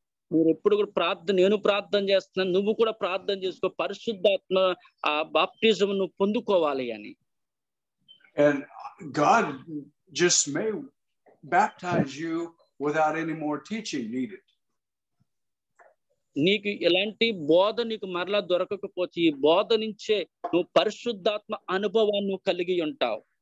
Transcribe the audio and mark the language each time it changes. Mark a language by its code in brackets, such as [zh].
[te] మీరు ఎప్పుడు కూడా నేను ప్రార్థన చేస్తున్నాను, నువ్వు కూడా ప్రార్థన చేసుకో, పరిశుద్ధాత్మ ఆ బాప్టిజం నువ్వు పొందుకోవాలి అని. [en] And God just may baptize you without any more teaching needed. [te] నీకు ఎలాంటి బోధ నీకు మరలా దొరకకపోతే ఈ బోధ నుంచే నువ్వు పరిశుద్ధాత్మ అనుభవాన్ని కలిగి ఉంటావు.